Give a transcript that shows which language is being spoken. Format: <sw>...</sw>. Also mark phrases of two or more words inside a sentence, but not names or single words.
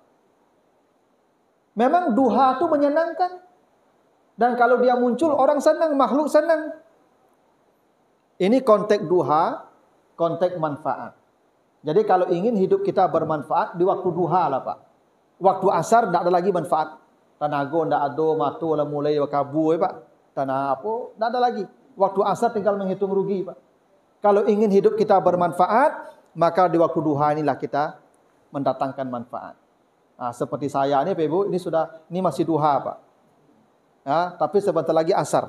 <id>Memang duha itu menyenangkan. Dan kalau dia muncul orang senang, makhluk senang. Ini konteks duha, konteks manfaat. Jadi kalau ingin hidup kita bermanfaat di waktu duha lah Pak. Waktu asar tidak ada lagi manfaat.</id> <min>Tanago ndak ado matu lah mulai kabu ya Pak.</min> <id>Tanah apa? Ndak ada lagi. Waktu asar tinggal menghitung rugi Pak. Kalau ingin hidup kita bermanfaat, maka di waktu duha inilah kita mendatangkan manfaat. Nah, seperti saya ini Pak Ibu, ini masih duha Pak. Ya, tapi sebentar lagi asar.</id>